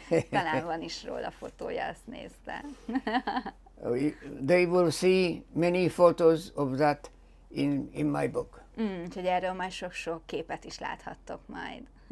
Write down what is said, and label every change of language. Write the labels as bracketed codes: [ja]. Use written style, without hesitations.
[hu] Talán van is róla fotója, azt nézte. [en] They will see many photos of that in my book. [hu] Úgyhogy erről majd sok-sok képet is láthattok majd.